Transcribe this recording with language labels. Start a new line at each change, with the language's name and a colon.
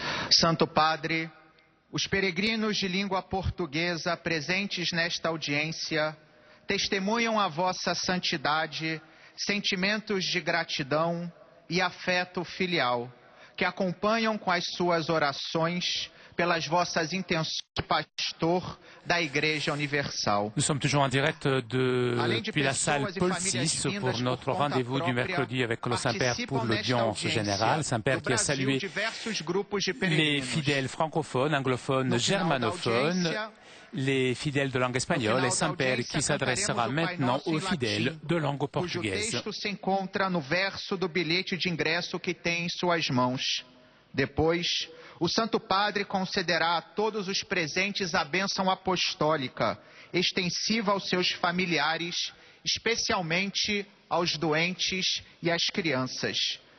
Portuguese: Santo Padre, os peregrinos de língua portuguesa presentes nesta audiência testemunham a vossa santidade, sentimentos de gratidão e afeto filial, que acompanham com as suas orações pelas vossas intenções de pastor da Igreja Universal.
French: Nous sommes toujours en direct depuis la salle Paul VI pour notre rendez-vous du mercredi avec le Saint-Père pour l'audience générale. Saint-Père qui a salué les fidèles francophones, anglophones, germanophones les fidèles de langue espagnole et Saint-Père qui s'adressera maintenant aux fidèles de langue
Portuguese: cujo
French: portugaise.
Portuguese: texto se encontra no verso do bilhete de ingresso que tem em suas mãos. Depois, o Santo Padre concederá a todos os presentes a bênção apostólica, extensiva aos seus familiares, especialmente aos doentes e às crianças.